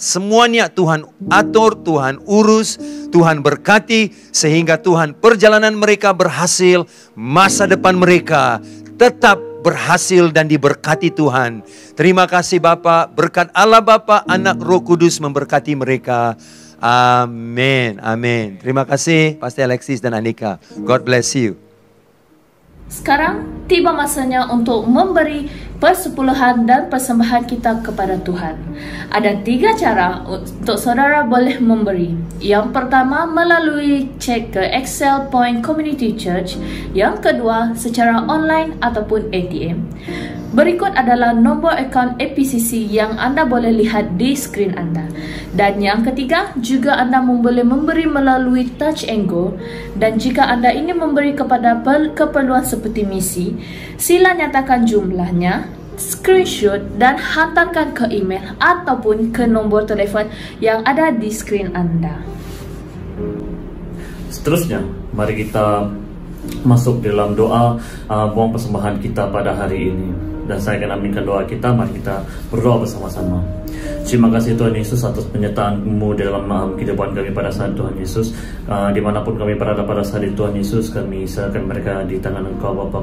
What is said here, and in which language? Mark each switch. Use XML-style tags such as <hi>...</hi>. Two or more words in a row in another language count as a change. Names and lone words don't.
<ms>Semuanya Tuhan atur, Tuhan urus, Tuhan berkati, sehingga Tuhan perjalanan mereka berhasil, masa depan mereka tetap berhasil dan diberkati Tuhan. Terima kasih Bapa, berkat Allah Bapa, Anak, Roh Kudus memberkati mereka. Amin, amin. Terima kasih Pastor Alexis dan Anika.</ms> <en>God bless you.</en> <ms>Sekarang tiba masanya untuk memberi persepuluhan dan persembahan kita kepada Tuhan. Ada 3 cara untuk saudara boleh memberi. Yang pertama melalui cek ke Excel Point Community Church. Yang kedua secara online ataupun ATM. Berikut adalah nombor akaun EPCC yang anda boleh lihat di skrin anda. Dan yang ketiga, juga anda boleh memberi melalui Touch and Go. Dan jika anda ingin memberi kepada keperluan seperti misi, sila nyatakan jumlahnya, screenshot dan hantarkan ke email ataupun ke nombor telefon yang ada di skrin anda. Seterusnya, mari kita masuk dalam doa buang persembahan kita pada hari ini. Dan saya akan aminkan doa kita. Mari kita berdoa bersama-sama. Terima kasih Tuhan Yesus atas penyertaan-Mu dalam kehidupan kami pada saat Tuhan Yesus. Dimanapun kami berada pada saat itu Tuhan Yesus, kami serahkan mereka di tangan Engkau Bapa.</ms>